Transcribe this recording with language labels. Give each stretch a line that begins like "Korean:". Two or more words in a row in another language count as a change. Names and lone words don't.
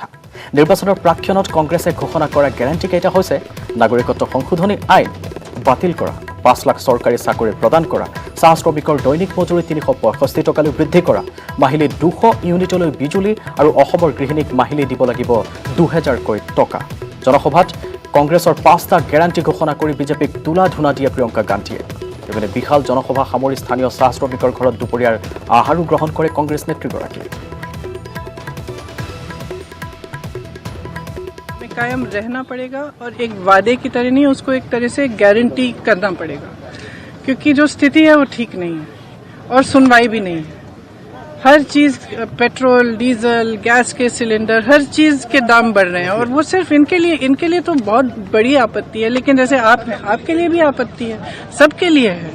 Assamese: নিৰ্বাচনৰ প্ৰাক্ষণত কংগ্ৰেছে ঘোষণা কৰা গেৰাণ্টিকেইটা হৈছে নাগৰিকত্ব সংশোধনী আইন বাতিল কৰা, 5 লাখ চৰকাৰী চাকৰি প্ৰদান কৰা, চাহ শ্ৰমিকৰ দৈনিক মজুৰি 365 টকালৈ বৃদ্ধি কৰা, মাহিলী 200 ইউনিটলৈ বিজুলী আৰু অসমৰ গৃহিণীক মাহিলী দিব লাগিব 2000কৈ টকা। জনসভাত কংগ্ৰেছৰ 5টা গেৰাণ্টি ঘোষণা কৰি বিজেপিক তোলা ধূনা দিয়ে প্ৰিয়ংকা গান্ধীয়ে। ইপিনে বিশাল জনসভা সামৰি স্থানীয় চাহ শ্ৰমিকৰ ঘৰত দুপৰীয়াৰ আহাৰো গ্ৰহণ কৰে কংগ্ৰেছ নেত্ৰীগৰাকীয়ে।
Hindi: कायम रहना पड़ेगा और एक वादे की तरह नहीं, उसको एक तरह से गारंटी करना पड़ेगा, क्योंकि जो स्थिति है वो ठीक नहीं है और सुनवाई भी नहीं है। हर चीज, पेट्रोल, डीजल, गैस के सिलेंडर, हर चीज के दाम बढ़ रहे हैं और वो सिर्फ इनके लिए तो बहुत बड़ी आपत्ति है, लेकिन जैसे आपके लिए भी आपत्ति है, सबके लिए है।